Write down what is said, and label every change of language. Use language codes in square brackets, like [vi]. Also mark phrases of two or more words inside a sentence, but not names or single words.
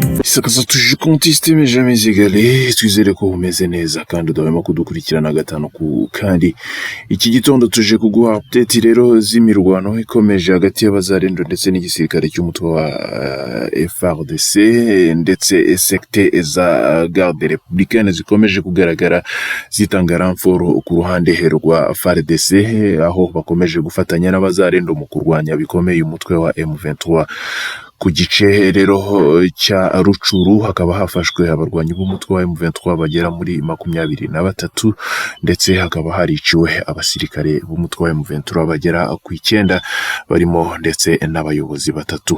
[fr] Isakaza [rw] tuje contiste [fr] mais jamais égalé, [rw] twizere ko umeze neza kandi udahwema kudukurikirana gatanu ku kandi iki gitondo tuje kuguha update rero z'imirwano ikomeje hagati y'abazarendo ndetse n'igisirikare cy'umutwe wa FARDC ndetse secte za [fr] garde républicaine [rw] zikomeje kugaragara zitanga renfort ku ruhande rwa FARDC aho bakomeje gufatanya n'abazarendo mu kurwanya bikomeye umutwe wa M23 ku gice rero cya Rucuru hakaba hafashwe abarwanyi b'umutwe wa M23 bagera muri 23 ndetse hakaba hariciwe abasirikare b'umutwe wa M23 bagera ku 9 barimo ndetse n'abayobozi batatu.